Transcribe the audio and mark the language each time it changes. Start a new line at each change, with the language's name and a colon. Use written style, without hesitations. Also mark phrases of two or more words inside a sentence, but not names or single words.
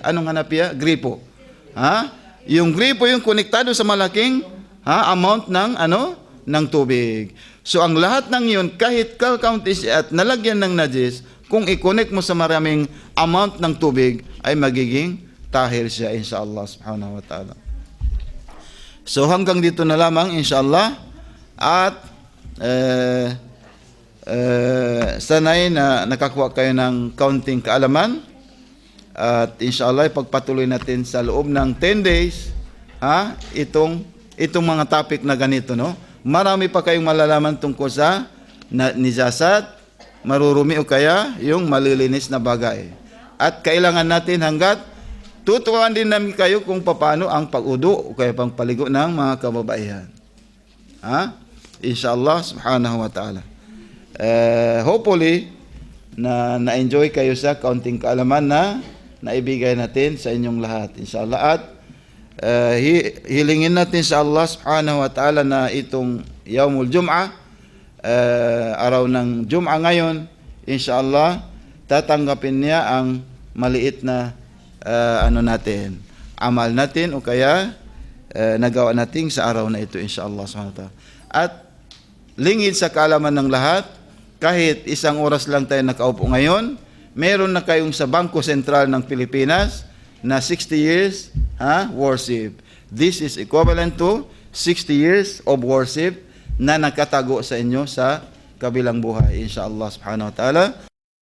Filipino: Anong hanapiya? Gripo. Ha? Yung gripo yung konektado sa malaking amount ng ng tubig. So ang lahat ng yun, kahit kalkaunti siya at nalagyan ng najis, kung i-connect mo sa maraming amount ng tubig, ay magiging tahir siya,
Arabic: إن شاء الله سبحانه وتعالى.
Filipino: So hanggang dito na lamang, insyaAllah. At sanay na nakakuha kayo ng kaunting kaalaman. At insyaAllah, ipagpatuloy natin sa loob ng 10 days, itong mga topic na ganito, no? Marami pa kayong malalaman tungkol sa nijasat, marurumi o kaya yung malilinis na bagay. At kailangan natin hanggat tuturuan din namin kayo kung paano ang pag-udu o kaya pang paligo ng mga kababaihan.
Arabic: إن شاء الله سبحانه وتعالى.
Filipino: Hopefully, na-enjoy kayo sa kaunting kaalaman na naibigay natin sa inyong lahat. Inshallah. At hilingin natin sa
Arabic: الله سبحانه وتعالى
Filipino: na itong
Arabic: يوم الجمعة,
Filipino: araw ng Jum'ah ngayon, inshallah, tatanggapin niya ang maliit na natin, amal natin o kaya nagawa natin sa araw na ito,
Arabic: إن شاء الله سبحانه وتعالى.
Filipino: At lingid sa kaalaman ng lahat, kahit isang oras lang tayo nakaupo ngayon, meron na kayong sa Bangko Sentral ng Pilipinas na
English: 60 years worship. This is equivalent to 60 years of worship
Filipino: na nakatago sa inyo sa kabilang buhay,
Arabic: إن شاء الله سبحانه وتعالى.